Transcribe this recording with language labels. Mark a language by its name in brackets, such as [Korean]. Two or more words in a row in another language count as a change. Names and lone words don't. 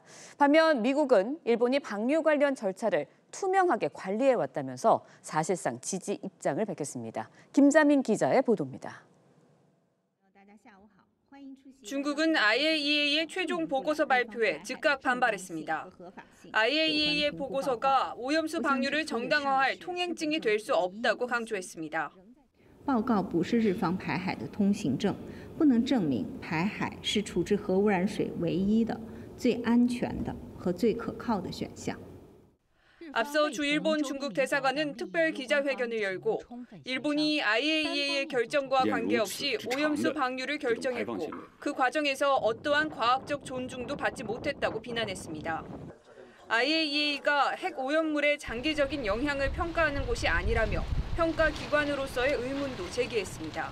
[Korean] 반면 미국은 일본이 방류 관련 절차를 투명하게 관리해왔다면서 사실상 지지 입장을 밝혔습니다. 김자민 기자의 보도입니다. 중국은 IAEA의 최종 보고서 발표에 즉각 반발했습니다. IAEA의 보고서가 오염수 방류를 정당화할 통행증이 될 수 없다고 강조했습니다. [Chinese] 报告不是日方排海的通行证，不能证明排海是处置核污染水唯一的、最安全的和最可靠的选项。 [Korean] 앞서 주일본 중국 대사관은 특별 기자회견을 열고 일본이 IAEA의 결정과 관계없이 오염수 방류를 결정했고 그 과정에서 어떠한 과학적 존중도 받지 못했다고 비난했습니다. IAEA가 핵 오염물의 장기적인 영향을 평가하는 곳이 아니라며 평가 기관으로서의 의문도 제기했습니다.